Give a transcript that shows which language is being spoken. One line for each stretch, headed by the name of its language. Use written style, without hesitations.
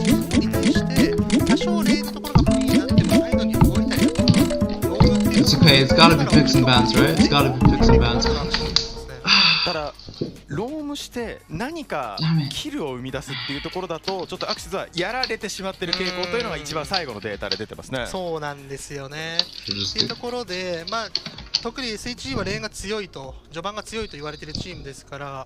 Japanese: 多少レールところが不利になってもサイドに動いたりとか、
English: It's okay. It's gotta be picks and bans, right? It's gotta be picks and bans.
Japanese: ただロームして何かキルを生み出すっていうところだとちょっとアクシズはやられてしまっている傾向というのが一番最後のデータで出てますね。そうなんですよね。っていうところで、まあ、特に SHG はレーンが強いと、序盤が強いと言われているチームですから、